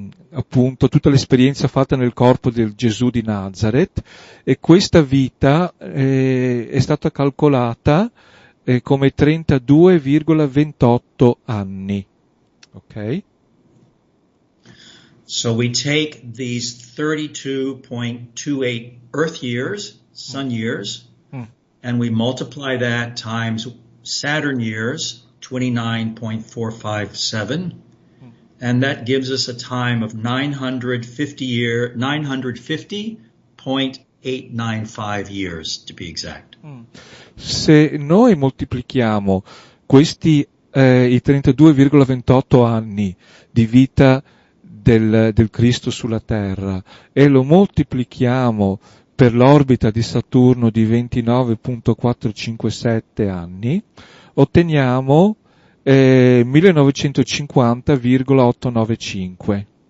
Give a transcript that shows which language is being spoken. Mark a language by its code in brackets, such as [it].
[it] appunto tutta l'esperienza fatta nel corpo del Gesù di Nazareth, e questa vita è stata calcolata come 32,28 anni. Ok? [en] So we take these 32.28 Earth years, sun years, and we multiply that times Saturn years, 29.457, and that gives us a time of 950.895 years, to be exact. [it] Se noi moltiplichiamo questi i 32,28 anni di vita del Cristo sulla Terra e lo moltiplichiamo per l'orbita di Saturno di 29.457 anni, otteniamo 1950,895.